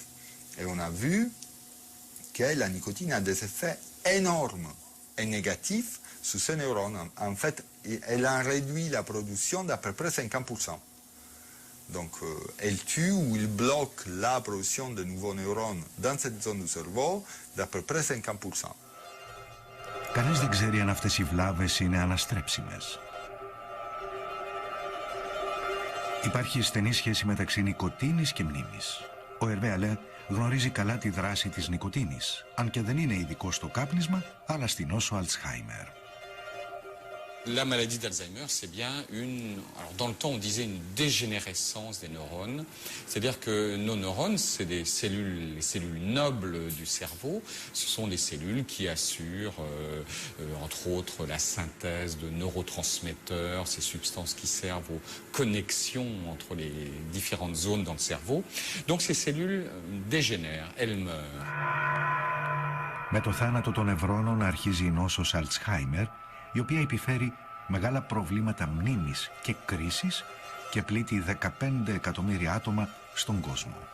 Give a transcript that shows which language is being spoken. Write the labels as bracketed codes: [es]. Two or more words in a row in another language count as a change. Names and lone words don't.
[fr] Et on a vu que la nicotine a des effets énormes et négatifs sur ces neurones. En fait, elle a réduit la production d'à peu près 50%. Donc, elle tue ou elle bloque la production de nouveaux neurones dans cette zone du cerveau d'à peu près 50%. [el] Κανείς δεν ξέρει αν αυτές οι βλάβες είναι αναστρέψιμες. Υπάρχει στενή σχέση μεταξύ νοικοτήνης και μνήμης. Ο Ερβέ Αλέ γνωρίζει καλά τη δράση της νοικοτήνης, αν και δεν είναι ειδικός στο κάπνισμα, αλλά στη νόσο Αλτσχάιμερ. [fr] La maladie d'Alzheimer, c'est bien alors dans le temps on disait une dégénérescence des neurones, c'est-à-dire que nos neurones, c'est les cellules nobles du cerveau, ce sont les cellules qui assurent entre autres la synthèse de neurotransmetteurs, ces substances qui servent aux connexions entre les différentes zones dans le cerveau. Donc ces cellules dégénèrent, elles meurent. [el] Με το θάνατο των νευρώνων αρχίζει η νόσος Αλτσχάιμερ, η οποία επιφέρει μεγάλα προβλήματα μνήμης και κρίσης και πλήττει 15 εκατομμύρια άτομα στον κόσμο.